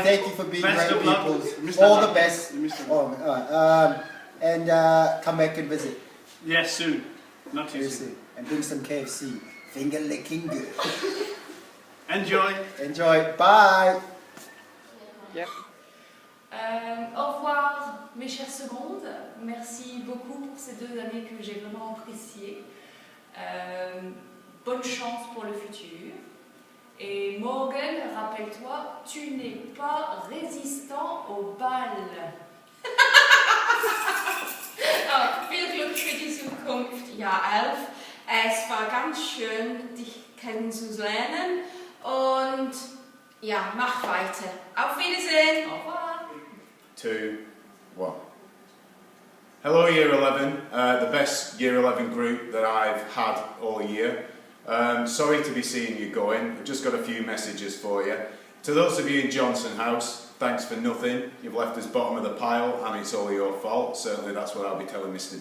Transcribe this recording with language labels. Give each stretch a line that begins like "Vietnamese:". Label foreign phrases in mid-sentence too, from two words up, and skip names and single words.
English: Thank you for being Best great of luck. people. Mr. All Luck. the best. Mr. And come back and visit. Yes, soon. Not too Very soon. soon. And bring some KFC. Finger licking good. Enjoy. Enjoy. Bye. Yep.
French: Au revoir mes chères secondes, merci beaucoup pour ces 2 années que j'ai vraiment appréciées. Bonne chance pour le futur. Et Morgan, rappelle-toi, tu n'es pas résistant au bal.
German: Viel Glück für die Zukunft, Jahr 11. Es war ganz schön, dich kennenzulernen und ja, mach weiter. Auf Wiedersehen.
French: Au revoir. 2, 1.
English: Hello Year 11, the best Year 11 group that I've had all year. Sorry to be seeing you going, I've just got a few messages for you. To those of you in Johnson House, thanks for nothing. You've left us bottom of the pile and it's all your fault. Certainly that's what I'll be telling Mr.